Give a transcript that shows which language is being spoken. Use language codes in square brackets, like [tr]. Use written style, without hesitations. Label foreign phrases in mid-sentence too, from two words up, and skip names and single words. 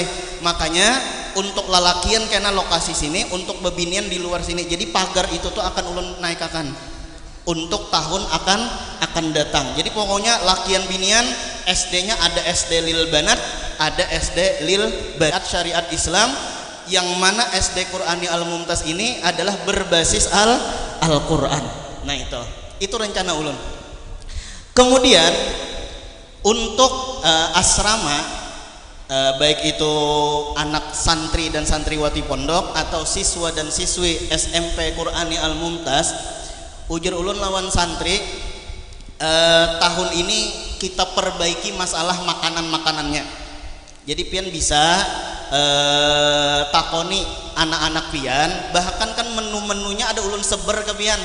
[bjn] Makanya untuk lalakian kena lokasi sini, untuk bebinian di luar sini. Jadi pagar itu tuh akan ulun naikakan untuk tahun akan datang. [id] Jadi pokoknya lakian binian SD-nya ada SD Lil Banat, ada SD Lil Banat Syariat Islam, yang mana SD Qur'ani Al-Mumtaz ini adalah berbasis Al-Qur'an. [bjn] Nah itu rencana ulun. [id] Kemudian Untuk asrama, baik itu anak santri dan santriwati pondok atau siswa dan siswi SMP Qur'ani Al-Mumtaz, [bjn] ujur ulun lawan santri, tahun ini kita perbaiki masalah makanan-makanannya. Jadi pian bisa takoni anak-anak pian, bahkan kan menu-menunya ada ulun seber ke pian.